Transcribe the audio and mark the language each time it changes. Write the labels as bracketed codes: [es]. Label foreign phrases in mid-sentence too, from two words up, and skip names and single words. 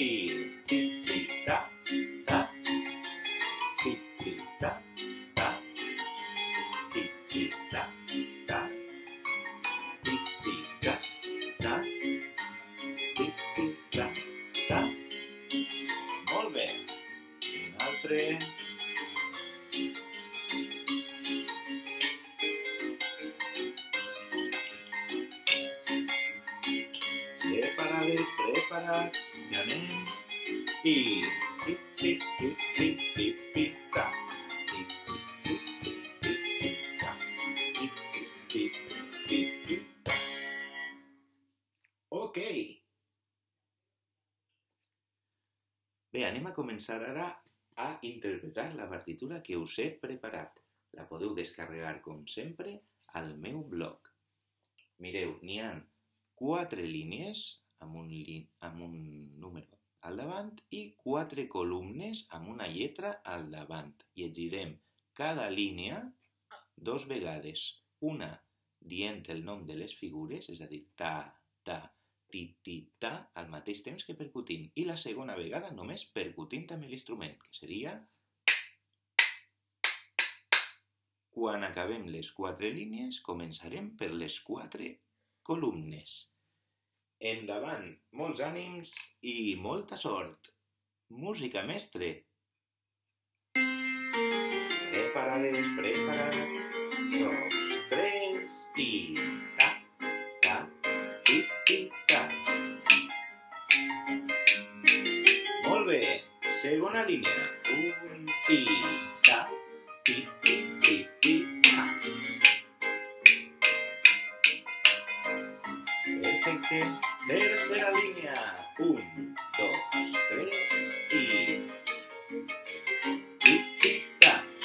[ca] tic-tic-ta, ta, tic-tic-ta, ta, tic-tic-ta, ta, tic-tic-ta, ta, tic-tic-ta, ta. Molt bé. Un altre... Preparats, ja anem. I... tic-tic-tic-tic-tic-tic-ta. Tic-tic-tic-tic-tic-ta. Tic-tic-tic-tic-tic-ta. Ok. Bé, anem a començar ara a interpretar la partitura que us he preparat. La podeu descarregar, com sempre, al meu blog. Mireu, n'hi ha 4 línies amb un número al davant i 4 columnes amb una lletra al davant. Llegirem cada línia 2 vegades. Una dient el nom de les figures, és a dir, ta, ta, ti, ti, ta, al mateix temps que percutint. I la segona vegada només percutint amb l'instrument, que seria... Quan acabem les 4 línies, començarem per les 4 columnes. Endavant, molts ànims i molta sort. Música, mestre. Preparades, preparats. 2, 3 i... ta, ta, ti, ti, ta. Molt bé. Segona línia. 1 i... ta, ti, ti, ti, ti, ta. línia. 1, 2, 3 i... Tic-tic-tac.